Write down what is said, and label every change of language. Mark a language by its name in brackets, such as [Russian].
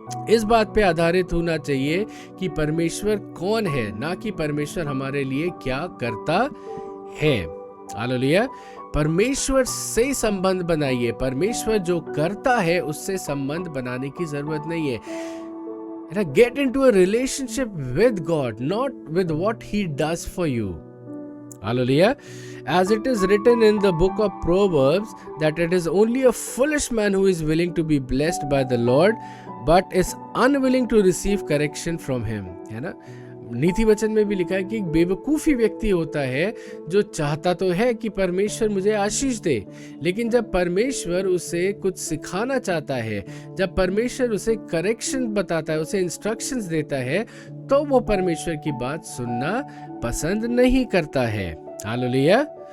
[Hindi] इस बात पे आधारित होना चाहिए कि परमेश्वर कौन है, ना कि परमेश्वर हमारे लिए क्या करता है। हालेलुया। परमेश्वर से संबंध बनाइए, परमेश्वर जो करता है उससे संबंध बनाने की जरूरत नहीं है। [English] Get into a relationship with God, not with what he does for you. Hallelujah. As it is written in the book of Proverbs that it is only a foolish man who is willing to be blessed by the Lord but is unwilling to receive correction from him, [Hindi] है ना? नीति वचन में भी लिखा है कि एक बेवकूफ़ी व्यक्ति होता है जो चाहता तो है कि परमेश्वर मुझे आशीष दे, लेकिन जब परमेश्वर उसे कुछ सिखाना चाहता है, जब परमेश्वर उसे करेक्शन बताता है, उसे इंस्ट्रक्शंस देता है, तो वो परमेश्वर की बात सुनना पसंद नहीं करता है। हालेलुया।